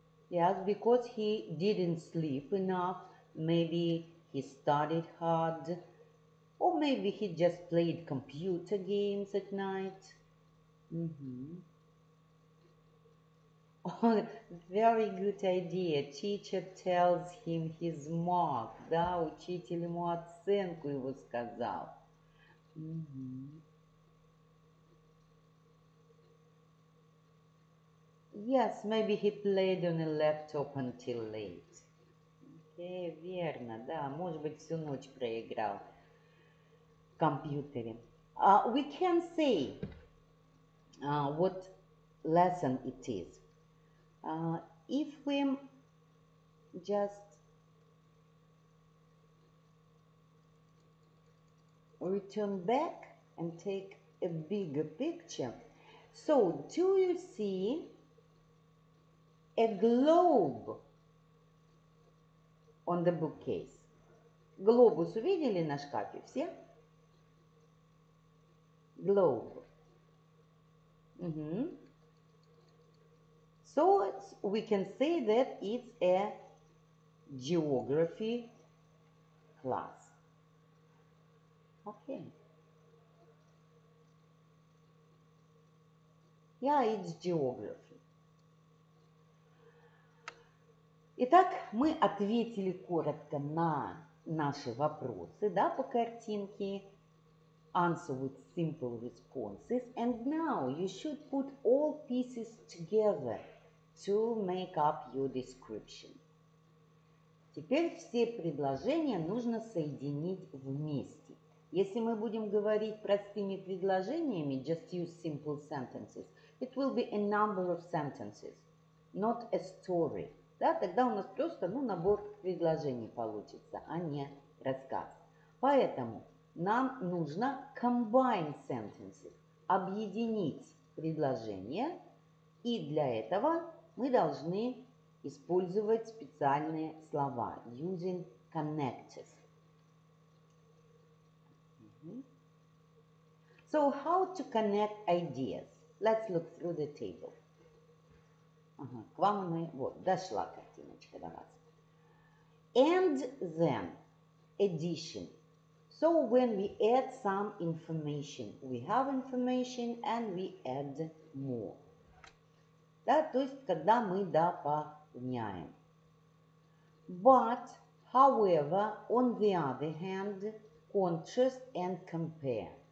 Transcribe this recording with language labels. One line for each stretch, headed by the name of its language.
English: Yes, because he didn't sleep enough. Maybe he studied hard. Or maybe he just played computer games at night. Oh, very good idea. Teacher tells him his mark.
Russian: Да, учитель ему оценку его сказал.
English: Yes, maybe he played on a laptop until late.
Russian: Okay, верно, да, может быть, всю ночь проиграл в компьютере.
English: We can say what lesson it is. If we just return back and take a bigger picture. So, do you see a globe on the bookcase?
Russian: Глобус увидели на шкафе все?
English: Globe. So we can say that it's a geography class. Okay. Yeah, it's geography.
Russian: Итак, мы ответили коротко на наши вопросы, да, по картинке.
English: Answer with simple responses. And now you should put all pieces together to make up your description.
Russian: Теперь все предложения нужно соединить вместе. Если мы будем говорить простыми предложениями,
English: just use simple sentences, it will be a number of sentences, not a story.
Russian: Да, тогда у нас просто набор предложений получится, а не рассказ. Поэтому нам нужно
English: combine sentences,
Russian: объединить предложения, и для этого мы должны использовать специальные слова,
English: using connectors. So how to connect ideas? Let's look through the table.
Russian: Ага, к вам мы, вот, дошла картиночка до вас.
English: And then, addition. So when we add some information, we have information and we add more.
Russian: Да, то есть, когда мы дополняем.
English: But, however, on the other hand, contrast and compare.